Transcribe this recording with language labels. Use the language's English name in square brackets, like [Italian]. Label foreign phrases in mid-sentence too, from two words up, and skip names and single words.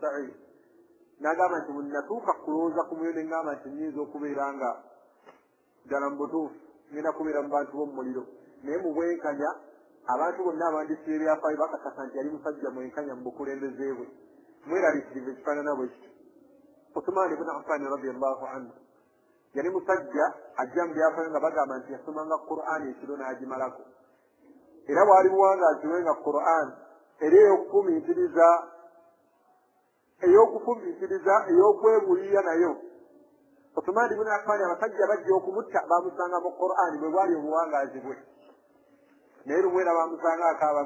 [Ganda] sa'ir n'agamba nti bwe natuuka kulowooza ku mwoyo ne ngamba nti nnyinza okubeera nga ddala mu butuufu ngenda kubeera mu bantu b'omuliro naye mu bwenkanya abantu bonna abandisiba ebyafaayo bakakasa nti yali musajja mwenkanya mu bukulembeze bwe mweraliikirivu ekifaanana bwe kiti Uthman ibn Affan [Arabic] رضي الله عنه [Ganda] yali musajja ajja mu byafaayo nga bagamba nti yasomanga Qur'an ekiro n'agimalako era bwali buwangaaziwenga Qur'an era ey'okufumiitiriza ey'okwebuulirira nayo Uthman ibn Affan abasajja bajja okumutta bamusanga mu Qur'an bwe bwali obuwangaazi bwe naye lumwera bamusanga akaaba